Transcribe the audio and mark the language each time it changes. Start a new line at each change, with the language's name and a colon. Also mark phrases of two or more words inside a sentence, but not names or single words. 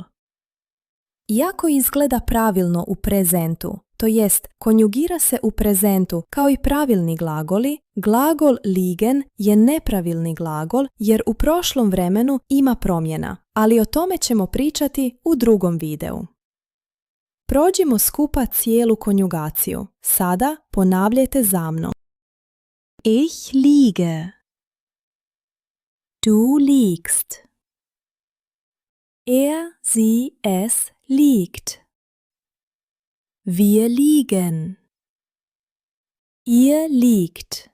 Croatian: Iako izgleda pravilno u prezentu, to jest konjugira se u prezentu kao i pravilni glagoli, glagol liegen je nepravilni glagol jer u prošlom vremenu ima promjena, ali o tome ćemo pričati u drugom videu. Prođimo skupa cijelu konjugaciju. Sada ponavljajte za mnom.
German: Ich liege. Du liegst. Er, sie, es liegt. Wir liegen. Ihr liegt.